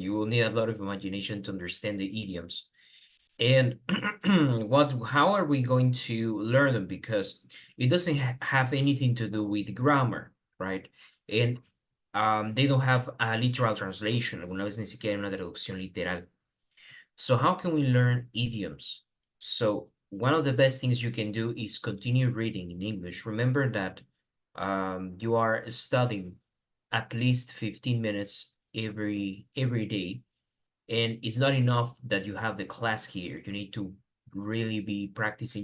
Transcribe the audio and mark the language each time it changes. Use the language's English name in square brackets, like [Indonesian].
[English] You will need a lot of imagination to understand the idioms. And how are we going to learn them? Because it doesn't have anything to do with grammar, right? And they don't have a literal translation. [Spanish] Alguna vez ni siquiera una traducción literal. [English] So how can we learn idioms? So one of the best things you can do is continue reading in English. Remember that you are studying at least 15 minutes every day. And it's not enough that you have the class here. You need to really be practicing.